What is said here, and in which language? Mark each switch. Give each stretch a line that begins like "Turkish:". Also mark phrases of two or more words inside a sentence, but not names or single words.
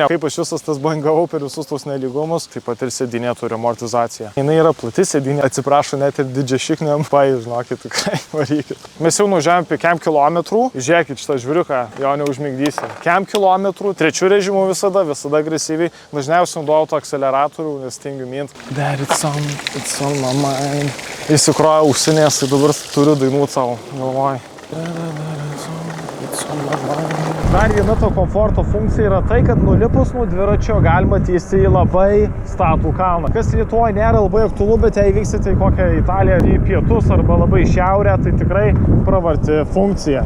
Lithuanian: Kaip aš visas tas bangavau per visus tos nelygumus, taip pat ir sėdynė turi amortizaciją. Jis yra plati sėdynė, atsiprašo net ir didžiašikniam, žinokit, tikrai varykit. Mes jau nuvažiavome apie 100 kilometrų, žiūrėkit šitą žviriuką, jo neužmigdysi. 100 kilometrų, trečių režimų visada agresyviai, dažniausiai naudojau tą akceleratorių, nes tingiu mint.
English: There it's on my mind.
Lithuanian: Įsikroja ausinės, tai dabar turiu dainuoti savo galvoj. Dar viena to komforto funkcija yra tai, kad nulipus nuo dviračio galima tiesti į labai statų kalną. Kas Lietuvoje nėra labai aktualu, bet jei vyksite į kokią Italiją, į pietus arba labai šiaurę, tai tikrai pravarti funkcija.